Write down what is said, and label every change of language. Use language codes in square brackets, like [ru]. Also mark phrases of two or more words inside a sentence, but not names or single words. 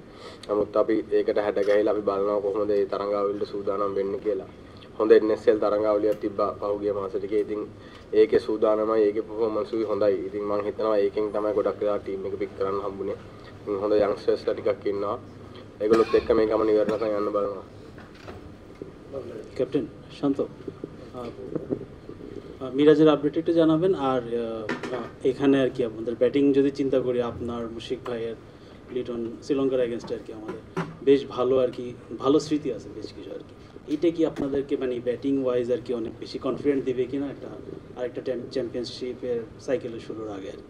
[si] නමුත් අපි ඒකට හැඩ ගැහිලා අපි බලනවා කොහොමද මේ තරඟාවලියට සූදානම් වෙන්නේ කියලා. හොඳ NSL තරඟාවලියක් තිබ්බා පහුගිය මාස ටිකේ. ඉතින් ඒකේ සූදානමයි ඒකේ performance උයි හොඳයි. ඉතින් මම හිතනවා ඒකෙන් තමයි ගොඩක් වෙලා ටීම් එක පික් කරන්න හම්බුනේ. හොඳ යන්ග්ස්ටර්ස්ලා ටිකක් ඉන්නවා. ඒගොල්ලොත් එක්ක මේ ගමන ඉවරනකම් යන්න බලනවා. [bn] ক্যাপ্টেন শান্ত মিরাজের আপডেট একটু জানাবেন আর এখানে আর কি আমাদের ব্যাটিং যদি চিন্তা করি আপনার মুশিক ভাইয়ের লিটন শ্রীলঙ্কার এগেনস্টে আর কি আমাদের বেশ ভালো আর কি ভালো স্মৃতি আছে বেশ কিছু আর কি এটা কি আপনাদেরকে মানে [en] batting wise [bn] আর কি অনেক বেশি কনফিডেন্ট দিবে কিনা একটা আরেকটা চ্যাম্পিয়নশিপের সাইকেলের শুরুর আগে আর কি